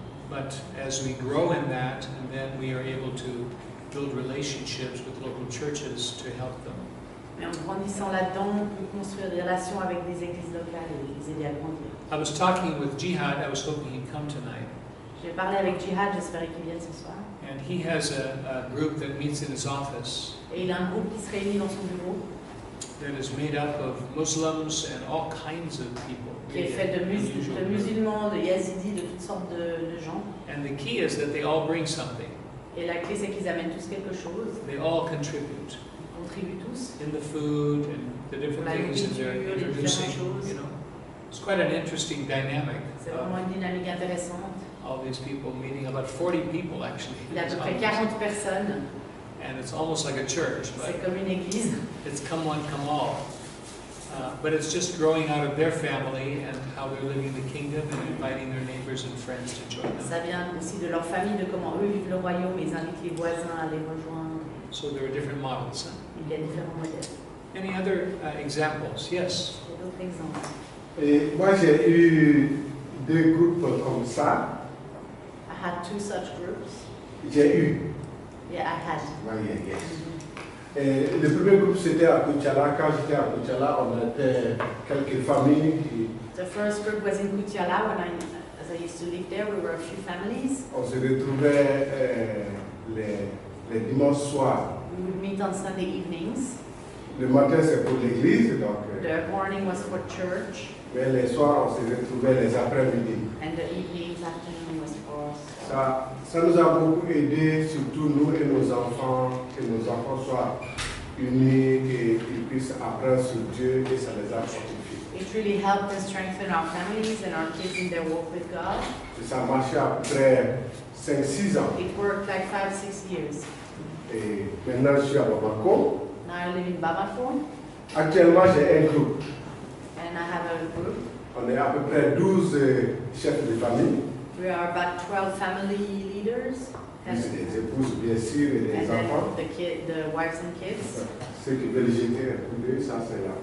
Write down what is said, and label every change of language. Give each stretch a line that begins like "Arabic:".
English: But as we grow in that, and then we are able to build relationships with local churches to help them.
French: Mais en grandissant là-dedans, on peut construire des relations avec des églises locales et les aider à grandir.
English: I was talking with Jihad. I was hoping he'd come tonight.
French: J'ai parlé avec Jihad, j'espérais qu'il vienne ce soir.
English: And he has a group that meets in his office
French: Et il a un groupe qui se réunit dans son bureau,
English: that is made up of Muslims and all kinds of people.
French: qui est fait de musulmans, de yazidis, de toutes sortes de gens.
English: And the key is that they all bring something.
French: Et la clé, c'est qu'ils amènent tous quelque chose,
English: They all contribute
French: ils contribuent tous.
English: in the food and the different
French: La
English: things that they're
French: nourriture, les
English: introducing.
French: différentes choses.
English: You know, it's quite an interesting dynamic.
French: C'est vraiment une dynamique intéressante.
English: All these people meeting, about 40 people actually.
French: Il y a à peu près 40 personnes,
English: And it's almost like a church, but
French: c'est comme une église.
English: it's come one, come all. But it's just growing out of their family and how they're living the kingdom and inviting their neighbors and friends to join them.
French: Ça vient aussi de leur famille, de comment eux vivent le royaume, ils invitent les voisins à les rejoindre.
English: So there are different models.
French: Il y a différents modèles.
English: Any other examples? Yes.
French: Il y a d'autres exemples. Et moi, j'ai eu 2 groupes comme ça.
English: I had 2 such groups.
French: J'ai eu.
English: Yeah, I had. Yes.
French: Et le premier groupe, c'était à Kuchala. Quand j'étais à Kuchala, on était quelques familles qui...
English: The first group was in Kutiala as I used to live there. We were a few families.
French: On se retrouvait les dimanches soirs.
English: We would meet on Sunday evenings.
French: Le matin, c'est pour l'église, donc...
English: The morning was for church.
French: Mais les soirs, on se retrouvait les après-midi.
English: And the evenings, afternoon was for us.
French: Ça nous a beaucoup aidé, surtout nous et nos enfants, que nos enfants soient unis et qu'ils puissent apprendre sur Dieu et ça les a fortifiés.
English: It really helped us strengthen our families and our kids in their walk with God.
French: Et ça a marché après 5-6 ans.
English: It worked like 5-6 years.
French: Et maintenant, je suis à Bamako.
English: Now I live in Bamako.
French: Actuellement, j'ai un groupe.
English: And I have a group.
French: On est à peu près 12 chefs de famille.
English: We are about 12 family leaders.
French: Plus des épouses, bien sûr, et des
English: And
French: enfants.
English: then the wives and kids.
French: Ceux qui veulent jeter un coup d'œil, ça c'est là.